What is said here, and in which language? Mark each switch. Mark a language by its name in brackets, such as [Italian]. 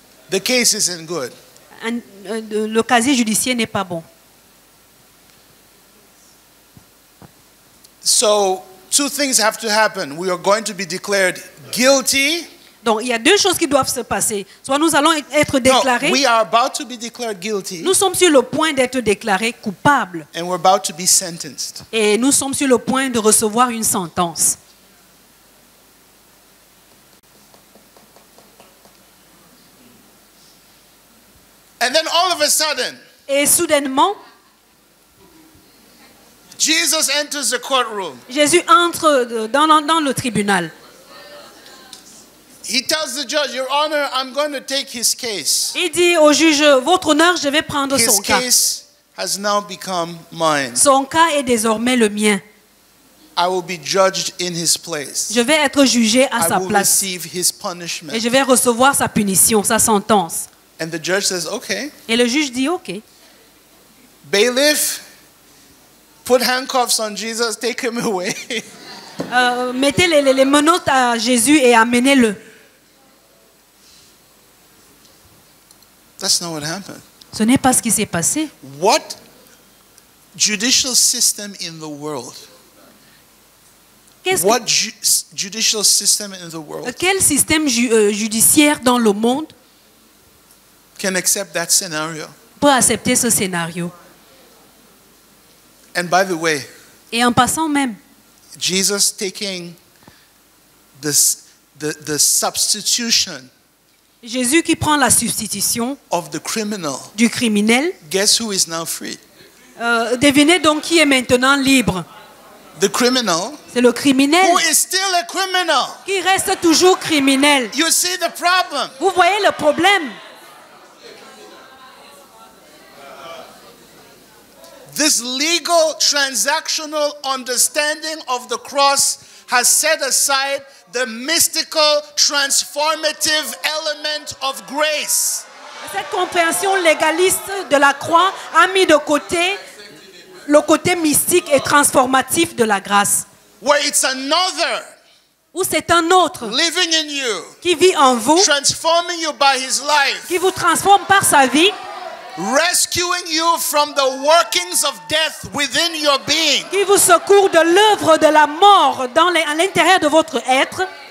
[English] The case isn't good. [French] le casier judiciaire n'est pas bon. [English] So, two things have to happen. We are going to be declared guilty. [French] Donc il y a deux choses qui doivent se passer. Soit nous allons être [English] No, [French] déclarés, [English] we are about to be declared guilty, [French] nous sommes sur le point d'être déclarés coupables [English] and we're about to be sentenced. [French] et nous sommes sur le point de recevoir une sentence. [English] And then all of a sudden, [French] Et soudainement, [English] Jesus enters the courtroom. [French] Jésus entre dans le tribunal. [English] He tells the judge, Your Honor, I'm going to take his case. [French] Il dit au juge, votre honneur, je vais prendre [English] His [French] son cas. [English] case has now become mine. [French] Son cas est désormais le mien. [English] I will be judged in his place. [French] Je vais être jugé à [English] I [French] sa [English] will [French] place [English] receive his [French] et [English] punishment. [French] je vais recevoir sa punition, sa sentence. [English] And the judge says, Okay, [French] Et le juge dit, ok, [English] bailiff, put handcuffs on Jesus, take him away. [French] mettez les menottes à Jésus et amenez-le. [English] That's not what happened. [French] Ce n'est pas ce qui s'est passé. [English] What judicial system in the world? [French] Qu'est-ce [English] What judicial system in the world [French] Quel système judiciaire dans le monde [English] can accept that scenario? [French] peut accepter ce scénario? [English] And by the way, [French] Et en passant même, [English] Jesus taking the substitution [French] Jésus qui prend la substitution [English] of the criminal, [French] du criminel, [English] guess who is now free? [French] devinez donc qui est maintenant libre. [English] The criminal [French] C'est le criminel [English] who is still a criminal. [French] qui reste toujours criminel. [English] You see the problem? [French] Vous voyez le problème? [English] This legal transactional understanding of the cross has set aside the mystical transformative element of grace. [French] Cette compréhension légaliste de la croix a mis de côté le côté mystique et transformatif de la grâce. [English] Where it's another [French] Ou c'est un autre [English] living in you, [French] qui vit en vous, [English] transforming you by his life, [French] qui vous transforme par sa vie, [English] rescuing you from the workings of death within your being. [French] qui vous secourt de l'œuvre de la mort à l'intérieur de votre être.